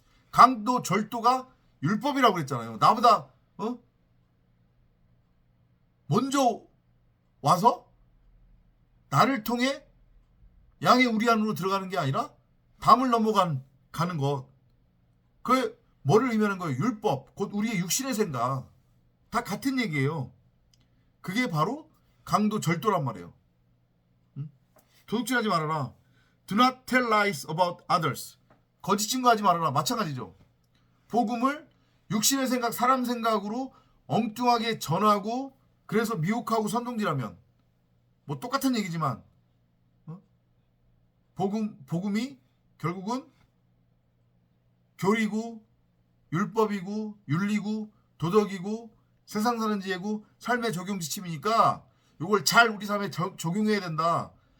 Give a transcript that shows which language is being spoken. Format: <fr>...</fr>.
<ko>강도, 절도가 율법이라고 그랬잖아요. 나보다 먼저 와서 나를 통해 양의 우리 안으로 들어가는 게 아니라 담을 넘어가는 것. 그 뭐를 의미하는 거예요? 율법, 곧 우리의 육신의 생각. 다 같은 얘기예요. 그게 바로 강도, 절도란 말이에요. 도둑질하지 말아라.</ko> <en>Do not tell lies about others.</en> <ko>거짓 증거하지 말아라. 마찬가지죠. 복음을 육신의 생각, 사람 생각으로 엉뚱하게 전하고 그래서 미혹하고 선동질하면 뭐 똑같은 얘기지만 복음이 결국은 교리고 율법이고 윤리고 도덕이고 세상 사는 지혜고 삶의 적용 지침이니까 이걸 잘 우리 삶에 적용해야 된다.</ko>